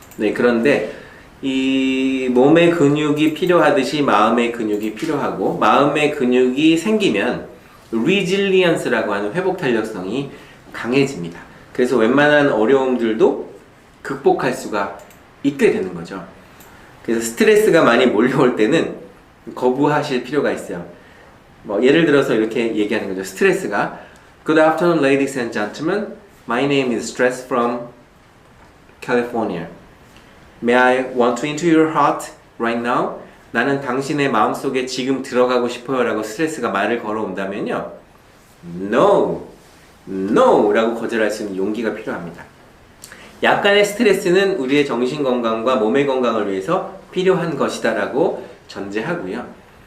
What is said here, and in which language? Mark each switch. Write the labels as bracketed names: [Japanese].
[Korean] 네, 그런데 이 몸의 근육이 필요하듯이 마음의 근육이 필요하고 마음의 근육이 생기면 resilience라고 하는 회복 탄력성이 강해집니다. 그래서 웬만한 어려움들도 극복할 수가 있게 되는 거죠. 그래서 스트레스가 많이 몰려올 때는 거부하실 필요가 있어요. 뭐 예를 들어서 이렇게 얘기하는 거죠. 스트레스가 [English] Good afternoon, ladies and gentlemen. My name is Stress from California. May I want to into your heart right now? [Korean] 나는 당신의 마음속에 지금 들어가고 싶어요 라고 스트레스가 말을 걸어온다면요. [English] No, no [Korean] 라고 거절할 수 있는 용기가 필요합니다. 약간의 스트레스는 우리의 정신건강과 몸의 건강을 위해서 필요한 것이다 라고 전제하고요.